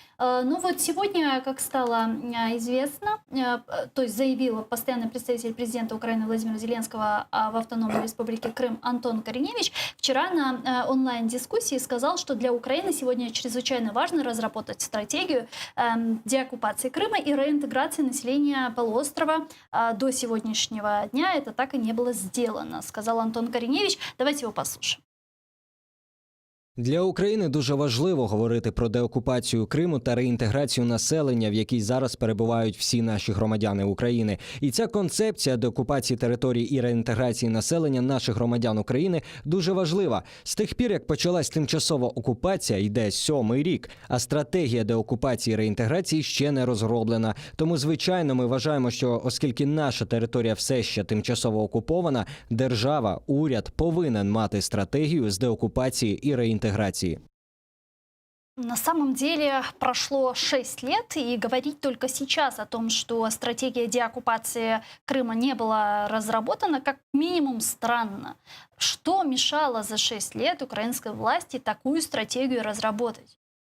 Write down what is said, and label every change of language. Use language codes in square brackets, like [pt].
[ru] Ну вот сегодня, как стало известно, то есть заявил постоянный представитель президента Украины Владимира Зеленского в Автономной Республике Крым Антон Кореневич, вчера на онлайн-дискуссии сказал, что для Украины сегодня чрезвычайно важно разработать стратегию деоккупации Крыма и реинтеграции населения полуострова. До сегодняшнего дня это так и не было сделано, сказал Антон Кореневич. Давайте его послушаем. [uk] Для України дуже важливо говорити про деокупацію Криму та реінтеграцію населення, в якій зараз перебувають всі наші громадяни України. І ця концепція деокупації територій і реінтеграції населення наших громадян України дуже важлива. З тих пір, як почалась тимчасова окупація, йде 7-й рік, а стратегія деокупації і реінтеграції ще не розроблена. Тому, звичайно, ми вважаємо, що оскільки наша територія все ще тимчасово окупована, держава, уряд повинен мати стратегію з деокупації і реінтеграції. [ru] На самом деле прошло 6 лет, и говорить только сейчас о том, что стратегия деоккупации Крыма не была разработана, как минимум странно. Что мешало за 6 лет украинской власти такую стратегию разработать?